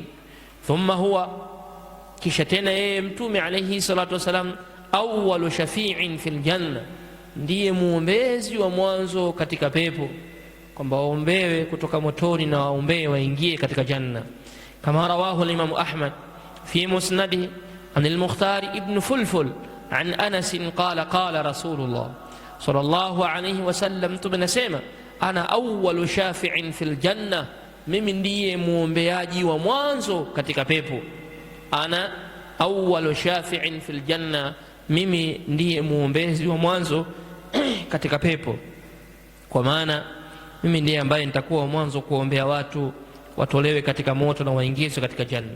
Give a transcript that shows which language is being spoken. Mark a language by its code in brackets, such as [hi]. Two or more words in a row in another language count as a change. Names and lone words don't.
[ar] ثم هو, [sw] kisha tena yeye Mtume [ar] عليه الصلاة والسلام, أول شافع في الجنة, [sw] ndiye muombezi wa mwanzo katika pepo, kwamba waombewe kutoka motoni na waombewe waingie katika janna. [ar] كما رواه الإمام أحمد في مسنده عن المختار بن فلفل عن أنس قال قال رسول الله صلى الله عليه وسلم, tumenasema أنا أول شافع في الجنة, [sw] mimi ndiye muombeaji wa mwanzo katika pepo. [ar] أنا أول شافع في الجنة, [sw] mimi ndiye muombezi wa mwanzo katika pepo, kwa maana mimi ndiye ambaye nitakuwa mwanzo kuombea watu watolewe katika moto na waingizwe katika janna.